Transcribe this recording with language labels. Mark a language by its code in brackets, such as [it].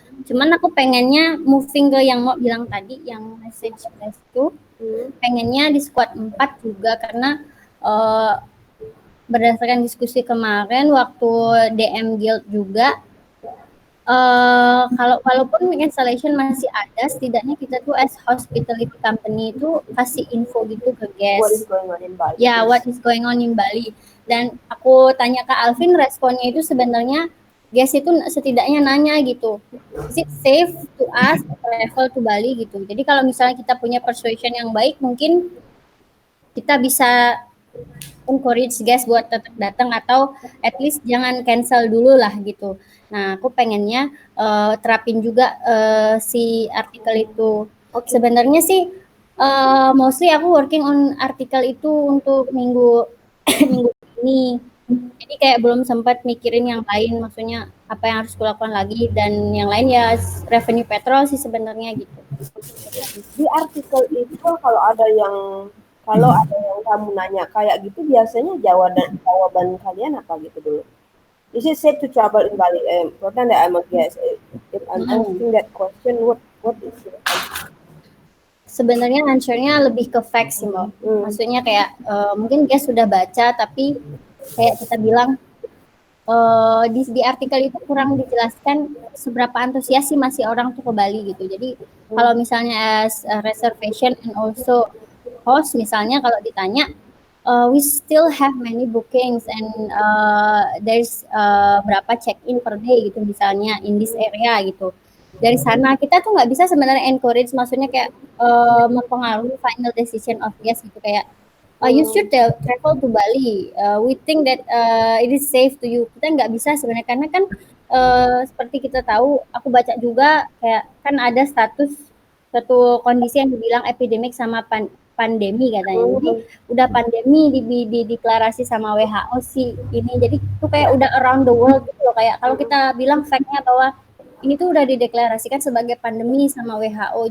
[id] Cuman aku pengennya moving ke yang mau bilang tadi, yang message base itu, pengennya di squad 4 juga, karena berdasarkan diskusi kemarin waktu DM Guild juga, kalau walaupun installation masih ada, setidaknya kita tuh [en] as hospitality company [id] itu kasih info gitu ke guest. [en] What is going on in Bali? Ya, what is going on in Bali. [id] Dan aku tanya ke Alvin, responnya itu sebenarnya guest itu setidaknya nanya gitu, [en] is it safe to us travel to Bali [id] gitu. Jadi kalau misalnya kita punya persuasion yang baik, mungkin kita bisa encourage guys buat tetap datang, atau [en] at least [id] jangan cancel dulu lah gitu. Nah, aku pengennya terapin juga si artikel itu. Sebenarnya sih mostly aku working on artikel itu untuk minggu ini. Jadi kayak belum sempat mikirin yang lain, maksudnya apa yang harus kulakukan lagi, dan yang lain ya revenue petrol sih sebenarnya gitu. Di artikel itu kalau ada yang kamu nanya kayak gitu, biasanya jawaban kalian apa gitu dulu? [en] Is it safe to travel in Bali? Important that I'm a guest. If I'm asking that question, what is it? [id] Sebenarnya answer-nya lebih ke facts sih, Mbak. Maksudnya kayak mungkin guys sudah baca, tapi kayak kita bilang di artikel itu kurang dijelaskan seberapa antusias sih masih orang tuh ke Bali gitu. Jadi kalau misalnya [en] as reservation and also host, [id] misalnya kalau ditanya, [en] we still have many bookings and there's [id] berapa [en] check-in per day [id] gitu misalnya [en] in this area [id] gitu. Dari sana kita tuh nggak bisa sebenarnya encourage, maksudnya kayak mempengaruhi [en] final decision of guests [id] gitu, kayak [en] you should travel to Bali. We think that it is safe to you. [id] Kita nggak bisa sebenarnya, karena kan seperti kita tahu, aku baca juga kayak kan ada status suatu kondisi yang dibilang epidemik sama pandemi katanya. Jadi udah pandemi dideklarasi sama WHO sih ini. Jadi itu kayak udah [en] around the world [id] gitu loh, kayak kalau kita bilang fact-nya bahwa ini tuh udah dideklarasikan sebagai pandemi sama WHO.